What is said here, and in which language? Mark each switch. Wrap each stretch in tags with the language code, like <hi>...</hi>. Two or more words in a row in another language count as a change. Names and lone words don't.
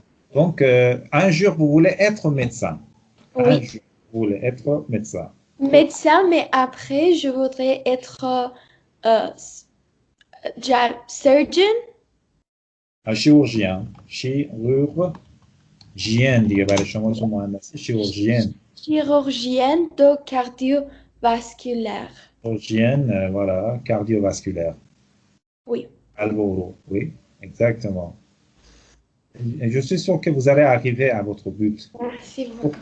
<fr>Donc, un jour, vous voulez être médecin. Un Oui. jour, vous voulez être médecin. Médecin, mais après, je voudrais être euh, surgeon, Un chirurgien. Chirurgien</fr> <fa>دیگه برای شما تو مهندسی</fa> <fr>chirurgienne. chirurgienne de cardiovasculaire. Chirurgienne, voilà, cardiovasculaire. Oui. Alvaro, oui, exactement. Et je suis sûr que vous allez arriver à votre but. Merci beaucoup.</fr>